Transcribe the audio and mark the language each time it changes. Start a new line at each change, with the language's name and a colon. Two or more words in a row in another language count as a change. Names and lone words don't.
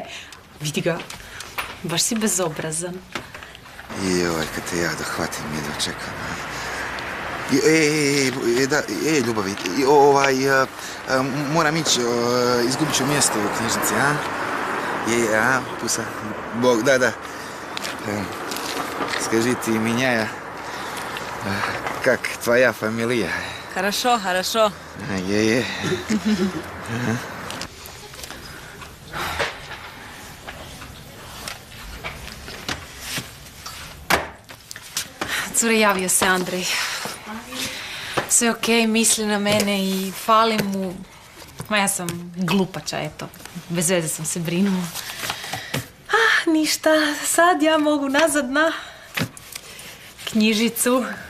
Croatian: Vidi ga. Baš si bezobrazan. Joj, kad te ja dohvatim, jedva čekam. Ljubavi, moram ići, izgubit ću mjesto u knjižnici, a? Pusa. Bog, da.
Russian: Скажи ты, Миняя, как твоя фамилия? Хорошо. Е.
Croatian: Cure, javio se Andrej. Sve okej, misli na mene i falim mu. Ma ja sam glupača, eto. Bez veze sam se brinula. Ništa, sad ja mogu nazad na knjižicu.